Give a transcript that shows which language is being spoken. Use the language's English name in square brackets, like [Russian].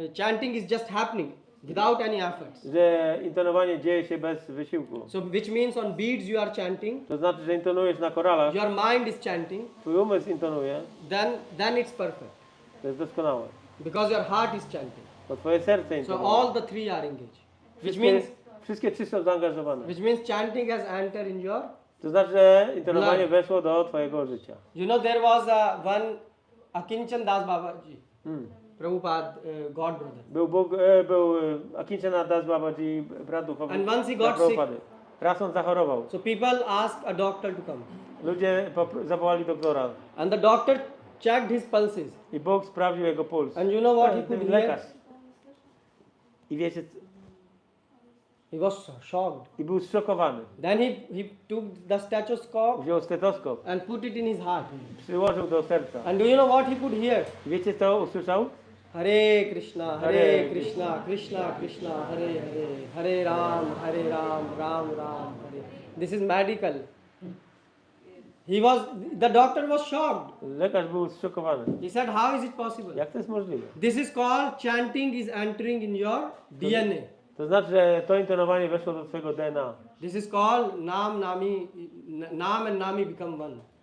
[English] chanting is just happening without any efforts. [Polish] że intonowanie dzieje się bez wysiłku. [English] So which means on beats you are chanting, [Polish] To znaczy, że intonujesz na koralach, [English] your mind is chanting, [Polish] twój umysł intonuje, [English] then it's perfect. [Polish] to jest doskonałe. [English] Because your heart is chanting. [Polish] Bo twoje serce [English] So [Polish] intonuje. [English] all the three are engaged. [Polish] Wszystkie trzy są zaangażowane. [English] Which means chanting has entered in your. [Polish] To znaczy, że intonowanie weszło do twojego życia. [English] You know there was one Akinchan Das Babaji, Prabhupada, God brother. [Polish] Był Akincana Das Babaji, brat duchowy [English] And once he [Polish] dla [English] got sick, [Polish] Prabhupady. Raz on zachorował. [English] so people asked a doctor to come. [Polish] Ludzie zawołali doktora [English] And the doctor checked his pulses. [Polish] i Bóg sprawdził jego puls. [English] And you know what he could hear? [Polish] Lekarz. I wiecie, [English] He was shocked. [Polish] i był zszokowany. [English] Then he took the stethoscope [Polish] Wziął stetoskop, [English] and put it in his heart. [Polish] przyłożył do serca. [English] And do you know what he could hear? [Polish] I wiecie co usłyszał? [Sanskrit] Hare Krishna, Hare Krishna, Krishna Krishna, Hare Hare, Hare Ram, Ram Ram, Hare. [English] This is medical. The doctor was shocked. [Polish] Lekarz był zszokowany. [English] He said, how is it possible? [Polish] Jak to jest możliwe? [English] This is called chanting is entering in your DNA. [Polish] To znaczy, że to intonowanie weszło do twojego DNA. [English] This is called Nam and Nami become one.